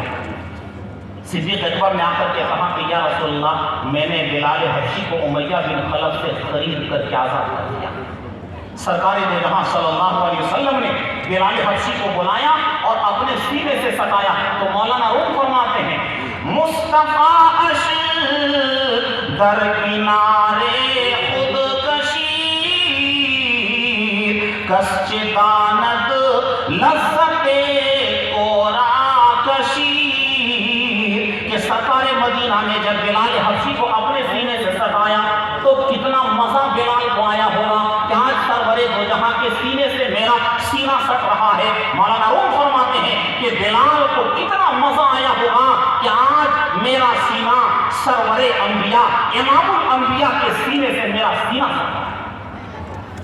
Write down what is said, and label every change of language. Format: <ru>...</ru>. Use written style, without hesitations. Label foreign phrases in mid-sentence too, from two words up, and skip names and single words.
<ur>صدیق اکبر نے آ کر کے کہا کہ یا رسول اللہ، میں نے بلال حبشی کو امیہ بن خلف سے خرید کر کے آزاد کر دیا۔ سرکار دو جہاں</ur> <ar>صلی اللہ علیہ وسلم</ar> <ur>نے بلال حبشی کو بلایا اور اپنے سینے سے ستایا تو مولانا روم فرماتے ہیں</ur> <fa>مصطفیٰ اش در کنارے خودکشی کس چداند لذت کورا کشی۔</fa> <ur>کہ سرکار مدینہ نے جب بلال حبشی کو اپنے سینے سے ستایا تو کتنا مزہ بلال کو آیا ہوگا کہ آج سرور دو جہاں کے سینے سے میرا سینہ سٹ رہا ہے۔ مولانا روم فرماتے ہیں کہ بلال کو کتنا مزہ آیا ہوگا کہ آج میرا سینہ سرور انبیاء امام الانبیاء کے سینے سے میرا سینہ سٹ رہا ہے۔</ur>